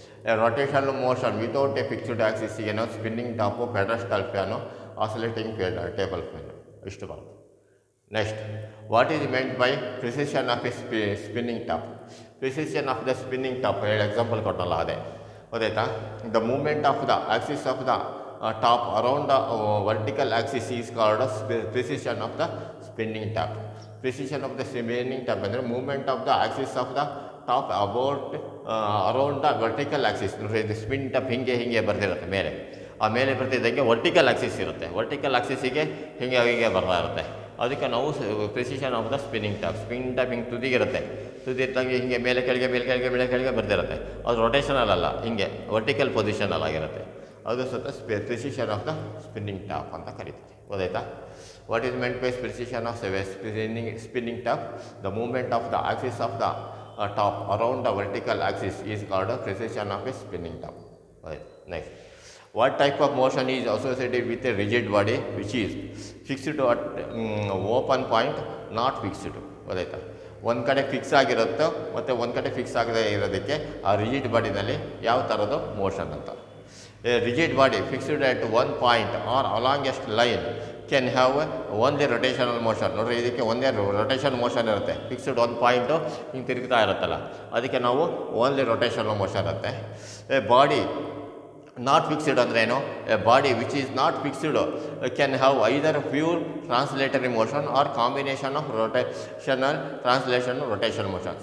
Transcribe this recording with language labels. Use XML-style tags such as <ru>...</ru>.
<en>a rotational motion without a fixed</en> <kn>ಆಕ್ಸಿಸಿಗೆ ನಾವು spinning top, pedestal fan, oscillating table fan, ಇಷ್ಟು ಬರುತ್ತೆ.</kn> <en>Next, what is meant by precision of a spinning top?</en> <kn>Precision of the spinning top ಹೇಳಿ example ಕೊಟ್ಟಲ್ಲ, ಅದೇ, ಗೊತ್ತಾಯ್ತಾ?</kn> <en>The moment of the axis of the top around the vertical axis is called as precision of the spinning top. Precision of the spinning top ಅಂದರೆ movement of the axis of the top about around the vertical axis.</en> <kn>ನೋಡಿ, ಇದು spin top ಹಿಂಗೆ ಬರ್ತಿರುತ್ತೆ ಮೇಲೆ, ಆ ಮೇಲೆ ಬರ್ತಿದ್ದಂಗೆ vertical Axis ಇರುತ್ತೆ, vertical ಆಕ್ಸಿಸಿಗೆ ಹಿಂಗೆ ಬರ್ತಾ ಇರುತ್ತೆ. ಅದಕ್ಕೆ ನಾವು precision of the spinning top. Spin top ಹಿಂಗೆ ತುದಿಗಿರುತ್ತೆ, ತುದಿ ಇದ್ದಂಗೆ ಹಿಂಗೆ ಮೇಲೆ ಕೆಳಗೆ ಬರ್ತಿರುತ್ತೆ. ಅದು ರೊಟೇಷನಲ್ ಅಲ್ಲ, ಹಿಂಗೆ ವರ್ಟಿಕಲ್ ಪೊಸಿಷನಲ್ ಆಗಿರುತ್ತೆ. ಅದು ಸಹ precision of the spinning top ಅಂತ ಕರೀತೀವಿ, ಗೊತ್ತಾಯ್ತಾ?</kn> <en>What is meant by precision of spinning top? The moment of the axis of the top around the vertical axis is called precision of a spinning top. Next, what type of motion is associated with a rigid body which is fixed at open point, not fixed?</en> <kn>ಗೊತ್ತಾಯ್ತಾ? ಒಂದು ಕಡೆ fix ಆಗಿರುತ್ತೋ ಮತ್ತು ಒಂದು ಕಡೆ fix ಆಗದೆ ಇರೋದಕ್ಕೆ ಆ rigid ಬಾಡಿನಲ್ಲಿ ಯಾವ ಥರದ್ದು ಮೋಷನ್ ಅಂತ.</kn> <en>A rigid body fixed at one point or alongest line can have only rotational motion.</en> <kn>ನೋಡ್ರಿ, ಇದಕ್ಕೆ ಒಂದೇ ರೊಟೇಷನ್ ಮೋಷನ್ ಇರುತ್ತೆ. ಫಿಕ್ಸ್ಡ್ ಒಂದು ಪಾಯಿಂಟು ಹಿಂಗೆ ತಿರುಗ್ತಾ ಇರುತ್ತಲ್ಲ, ಅದಕ್ಕೆ ನಾವು ಓನ್ಲಿ ರೊಟೇಷನಲ್ ಮೋಷನ್ ಇರುತ್ತೆ.</kn> <en>a body not fixed</en> <kn>ಅಂದರೆ ಏನು?</kn> <en>A body which is not fixed can have either pure translatory motion or combination of rotational translation rotation motion.</en>